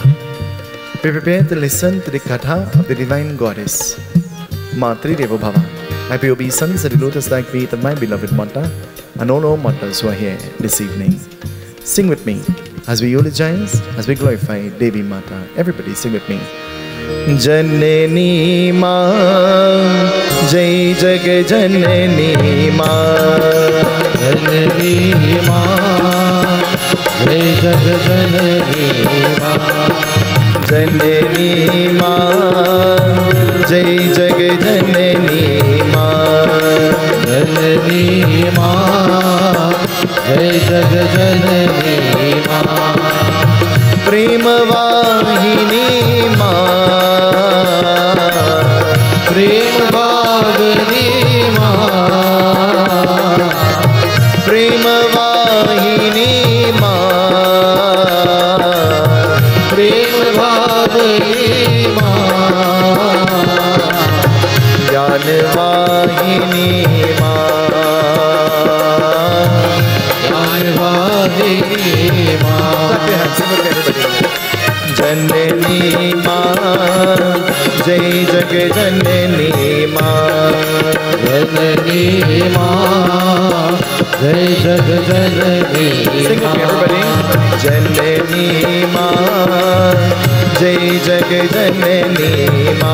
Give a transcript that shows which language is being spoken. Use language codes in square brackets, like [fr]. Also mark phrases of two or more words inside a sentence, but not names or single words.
[en] We prepare to listen to the Katha of the Divine Goddess, [sa] रात्रि देवो भव. [en] I pay obeisance at the lotus-like feet of my beloved Mata and all our Matas who are here this evening. Sing with me as we eulogize, as we glorify Devi Mata. Everybody sing with me. [hi] जननी माँ, जय जग जननी माँ, जननी माँ, जय जग जननी माँ, जननी माँ, जय जग जननी माँ, जननी माँ, जय जग जननी माँ, प्रेम वाहिनी माँ, प्रेम भगिनी माँ, प्रेम वाहिनी माँ, प्रेम भगिनी माँ, ज्ञान वाहिनी माँ, ज्ञान वाहिनी माँ. [en] Clap your hands, sing with everybody. [hi] जननी माँ, जय जग जननी माँ, जननी माँ, जय जग जननी [en] sing with me everybody. [hi] जननी माँ, जय जग जननी माँ,